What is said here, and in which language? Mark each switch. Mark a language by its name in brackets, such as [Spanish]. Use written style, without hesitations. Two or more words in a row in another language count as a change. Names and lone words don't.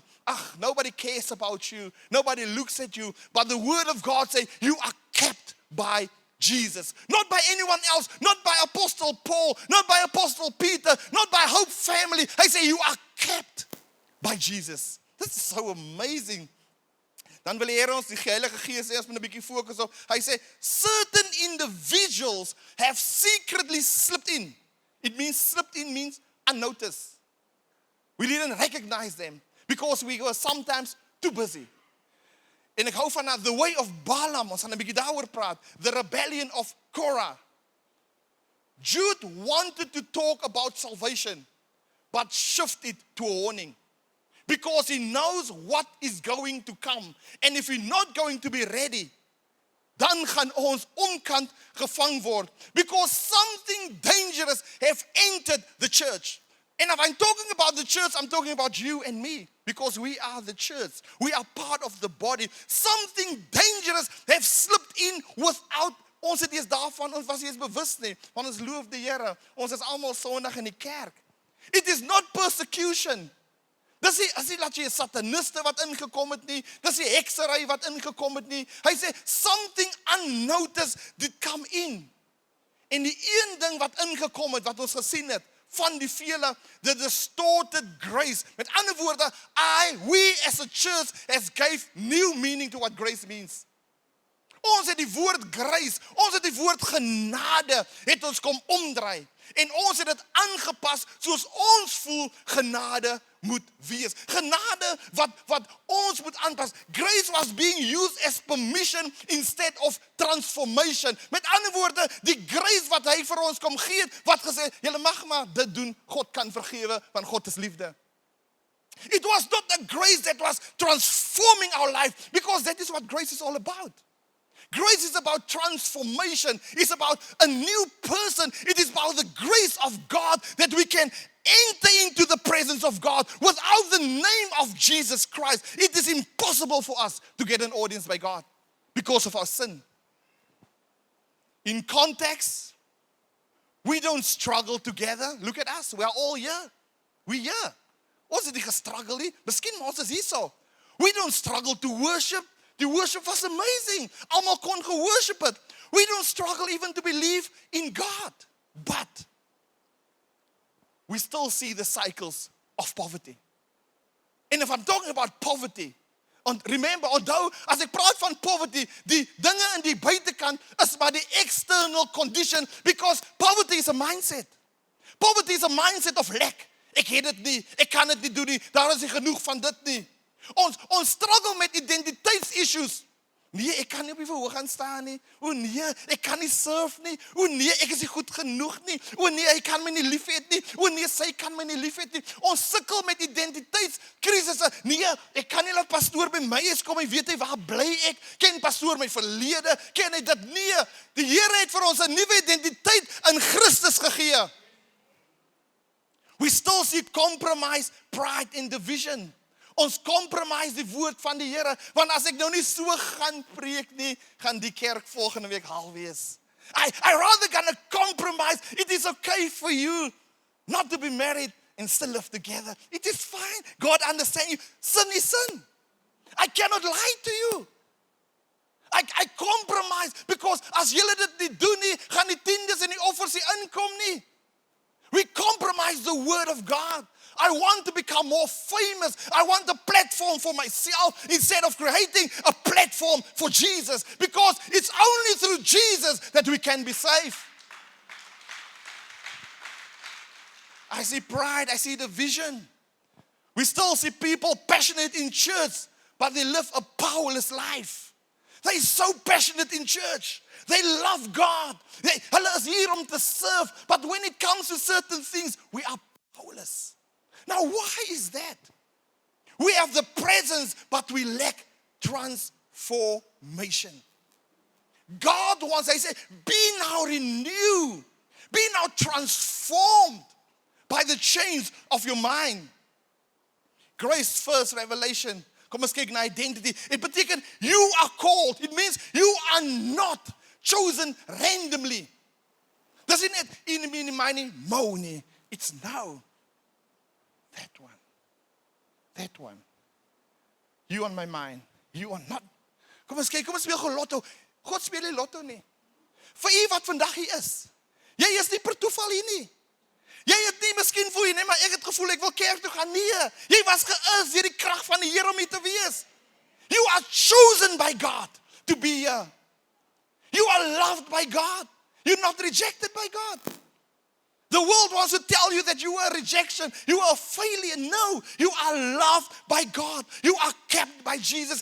[English] Nobody cares about you. Nobody looks at you. But the word of God says you are kept by Jesus. Not by anyone else. Not by Apostle Paul. Not by Apostle Peter. Not by Hope Family. I say you are kept by Jesus. This is so amazing. [Afrikaans] Dan wil die Here ons die Heilige Gees eers met 'n bietjie fokus op. Hy sê [English] certain individuals have secretly slipped in. It means slipped in means unnoticed. We didn't recognize them because we were sometimes too busy. [Afrikaans] En ek hou van [English] the way of Balaam, [Afrikaans] ons gaan 'n bietjie daaroor praat, [English] the rebellion of Korah. Jude wanted to talk about salvation, but shifted to a warning. Because he knows what is going to come. And if we're not going to be ready, [Afrikaans] dan gaan ons omkant gevang word. [English] Because something dangerous have entered the church. And if I'm talking about the church, I'm talking about you and me. Because we are the church. We are part of the body. Something dangerous have slipped in without, [Afrikaans] ons het eers daarvan, ons was eers bewus nie. Want ons loof die Here. Ons is almal Sondag in die kerk. [English] It is not persecution. [Afrikaans] Dis nie dat jy 'n sataniste wat ingekom het nie. Dis nie heksery wat ingekom het nie. Hy sê [English] something unnoticed did come in. [Afrikaans] En die een ding wat ingekom het, wat ons gesien het, van die vele, [English] the distorted grace. [Afrikaans] Met ander woorde, [English] we as a church has gave new meaning to what grace means. [Afrikaans] Ons het die woord grace, ons het die woord genade, het ons kom omdraai. En ons het dit aangepas soos ons voel genade moet wees. Genade wat ons moet aanpas. [English] Grace was being used as permission instead of transformation. [Afrikaans] Met ander woorde, die grace wat hy vir ons kom gee, wat gesê, julle mag maar dit doen, God kan vergewe, want God is liefde. [English] It was not the grace that was transforming our life, because that is what grace is all about. Grace is about transformation. It's about a new person. It is about the grace of God that we can enter into the presence of God. Without the name of Jesus Christ, it is impossible for us to get an audience by God because of our sin. In context, we don't struggle together. Look at us. We are all here. We're here. [Afrikaans] Ons het nie gestruggle nie. Miskien maar ons is hier so. [English] We don't struggle to worship. The worship was amazing. [Afrikaans] Almal kon geworship het. [English] We don't struggle even to believe in God. But we still see the cycles of poverty. And if I'm talking about poverty, remember, [Afrikaans] onthou, as ek praat van poverty, die dinge in die buitekant is maar die [English] external condition, because poverty is a mindset. Poverty is a mindset of lack. [Afrikaans] Ek het dit nie, ek kan dit nie doen nie, daar is nie genoeg van dit nie. Ons struggle met identiteitsissues. Nee, ek kan nie op die verhoog gaan staan nie. O nee, ek kan nie surf nie. O nee, ek is nie goed genoeg nie. O nee, hy kan my nie liefhet nie. O nee, sy kan my nie liefhet nie. Ons sukkel met identiteitskrisisse. Nee, ek kan nie laat pastoor by my is kom, hy weet hy waar bly ek. Ken pastoor my verlede? Ken hy dit? Nee, die Here het vir ons 'n nuwe identiteit in Christus gegee. [English] We still see compromise, pride and division. [Afrikaans] Ons compromise die woord van die Here, want as ek nou nie so gaan preek nie, gaan die kerk volgende week haal wees. [English] I rather gonna compromise. It is okay for you not to be married and still live together. It is fine. God understands you. Sin is sin. I cannot lie to you. I compromise, because [Afrikaans] as julle dit nie doen nie, gaan die tiendes en die offers nie inkom nie. [English] We compromise the word of God. I want to become more famous. I want a platform for myself instead of creating a platform for Jesus. Because it's only through Jesus that we can be saved. I see pride, I see division. We still see people passionate in church, but they live a powerless life. They're so passionate in church. They love God. [Afrikaans] Hulle is hier om te serve. [English] But when it comes to certain things, we are powerless. Now, why is that? We have the presence, but we lack transformation. God wants, I say, be now renewed. Be now transformed by the change of your mind. Grace first, revelation. [Afrikaans] Kom ons kyk na identity. [English] It beteken you are called. It means you are not chosen randomly. [Afrikaans] Dis nie net in [English] my money. It's now. That one. That one. You on my mind. You are not. [Afrikaans] Kom ons kyk, kom ons speel gou lotto. God speel nie lotto nie. Vir u wat vandag hier is. Jy is nie per toeval hier nie. Jy het nie miskien voel jy, nee, maar ek het gevoel ek wil kerk toe gaan. Nee, jy was geïs deur die krag van die Here om hier te wees. [English] You are chosen by God to be here. You are loved by God. You're not rejected by God. The world wants to tell you that you are a rejection. You are a failure. No, you are loved by God. You are kept by Jesus.